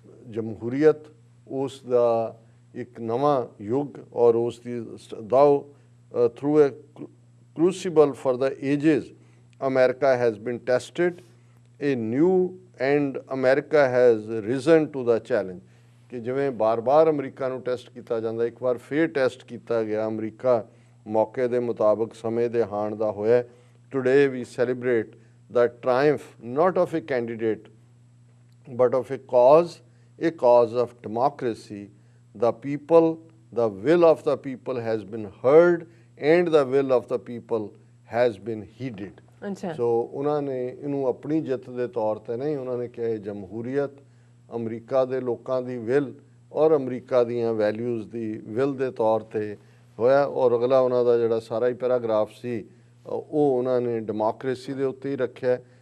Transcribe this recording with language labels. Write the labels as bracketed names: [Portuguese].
[Punjabi] ਜਮਹੂਰੀਅਤ ਉਸ ਦਾ ਇੱਕ ਨਵਾਂ ਯੁੱਗ ਔਰ ਉਸ ਦੀ ਦਾਓ [English] through a crucible for the ages America has been tested, a new and America has risen to the challenge, [Punjabi] ਕਿ ਜਿਵੇਂ ਬਾਰ-ਬਾਰ ਅਮਰੀਕਾ ਨੂੰ ਟੈਸਟ ਕੀਤਾ ਜਾਂਦਾ, ਇੱਕ ਵਾਰ ਫੇਰ ਟੈਸਟ ਕੀਤਾ ਗਿਆ ਅਮਰੀਕਾ ਮੌਕੇ ਦੇ ਮੁਤਾਬਕ ਸਮੇਂ ਦੇ ਹਾਣ ਦਾ ਹੋਇਆ। [English] Today we celebrate the triumph not of a candidate but of a cause of democracy. The people, the will of the people has been heard and the will of the people has been heeded. [Punjabi] So ਉਹਨਾਂ ਨੇ ਇਹਨੂੰ ਆਪਣੀ ਜਿੱਤ ਦੇ ਤੌਰ ਤੇ ਨਹੀਂ, ਉਹਨਾਂ ਨੇ ਕਿਹਾ ਜਮਹੂਰੀਅਤ ਅਮਰੀਕਾ ਦੇ ਲੋਕਾਂ ਦੀ ਵਿਲ ਔਰ ਅਮਰੀਕਾ ਦੀਆਂ ਵੈਲਿਊਜ਼ ਦੀ ਵਿਲ ਦੇ ਤੌਰ ਤੇ ਹੋਇਆ। ਔਰ ਅਗਲਾ ਉਹਨਾਂ ਦਾ ਜਿਹੜਾ ਸਾਰਾ ਹੀ ਪੈਰਾਗ੍ਰਾਫ ਸੀ ਉਹ ਉਹਨਾਂ ਨੇ ਡੈਮੋਕ੍ਰੇਸੀ ਦੇ ਉੱਤੇ ਹੀ ਰੱਖਿਆ